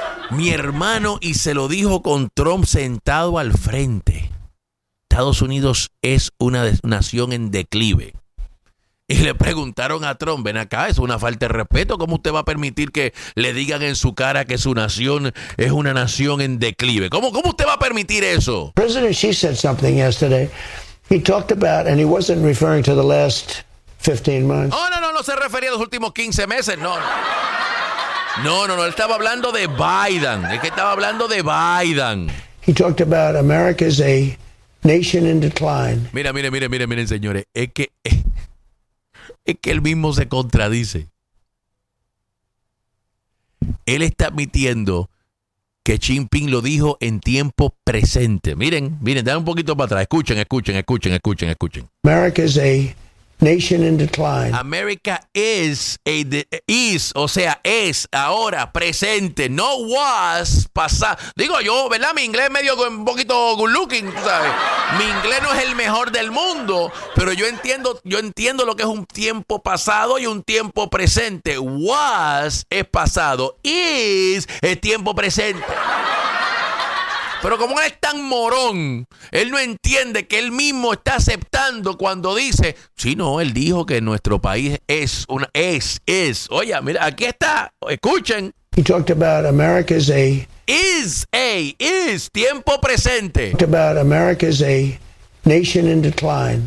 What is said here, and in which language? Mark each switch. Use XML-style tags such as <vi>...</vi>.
<es>Mi hermano, y se lo dijo con Trump sentado al frente. Estados Unidos es una nación en declive. Y le preguntaron a Trump, ven acá, es una falta de respeto. ¿Cómo usted va a permitir que le digan en su cara que su nación es una nación en declive? ¿Cómo usted va a permitir eso?</es> <en>President Xi said something yesterday. He talked about, and he wasn't referring to the last 15 months.</en> <es>Oh, no, no, no se refería a los últimos 15 meses, no. No, no, no, él estaba hablando de Biden. Es que estaba hablando de Biden.</es> <en>He talked about America is a nation in decline.</en> <es>Mira, mire, mire, mire, miren, señores, es que él mismo se contradice. Él está admitiendo que Xi Jinping lo dijo en tiempo presente. Miren, miren, dan un poquito para atrás. Escuchen, escuchen, escuchen, escuchen, escuchen.</es> <en>America is a nation in decline. America is a is,</en> <es>o sea, es ahora presente. No was pasado. Digo yo, ¿verdad? Mi inglés es medio un poquito</es> <en>good looking,</en> <es>¿sabes? Mi inglés no es el mejor del mundo, pero yo entiendo lo que es un tiempo pasado y un tiempo presente. Was es pasado, is es tiempo presente. Pero como él es tan morón, él no entiende que él mismo está aceptando cuando dice, sí, no, él dijo que nuestro país es una, es. Oye, mira, aquí está, escuchen.</es> <en>He talked about America is a...</en> <es>Is, tiempo presente.</es> <en>He talked about America is a nation in decline.</en>